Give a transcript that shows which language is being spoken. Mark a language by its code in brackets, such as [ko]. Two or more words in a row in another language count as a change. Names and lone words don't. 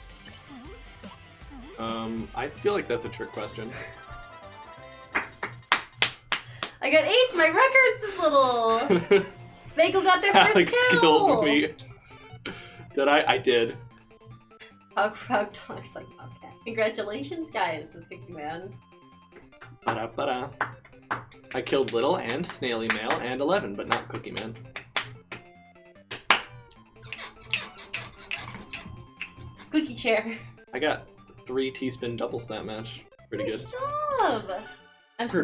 [en] I feel like that's a trick question. I got 8th. My record's is little. Bagel got their first Alex kill. killed me. Did I? I did. Proud Dog's like, okay. Congratulations, guys. This Cookie Man. Ba-da-ba-da. I killed Little and Snaily Mail and 11, but not Cookie Man. Squeaky chair. I got 3 T-spin double snap match. Pretty good. Job. I'm so